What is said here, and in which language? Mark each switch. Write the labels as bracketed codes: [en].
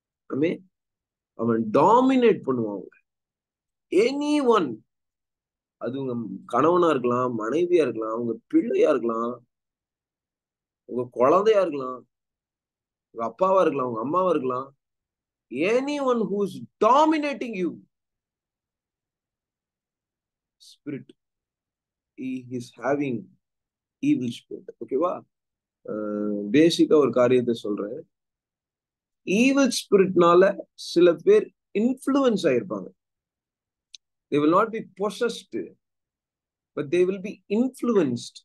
[ta] ஆமே. அவன் டாமினேட் பண்ணுவான். [en] any one, [ta] அது உங்க கணவனா இருக்கலாம், மனைவியா இருக்கலாம், உங்க பிள்ளையா இருக்கலாம், உங்க குழந்தையா இருக்கலாம், உங்க அப்பாவா இருக்கலாம், உங்க அம்மாவா இருக்கலாம். [en] anyone who is dominating you, spirit, he is having evil spirit. [ta] ஓகேவா? பேசிக்கா ஒரு காரியத்தை சொல்றேன். ஈவில் ஸ்பிரிட்னால சில பேர் influence ஆயிருப்பாங்க. [en] they will not be possessed, but they will be influenced.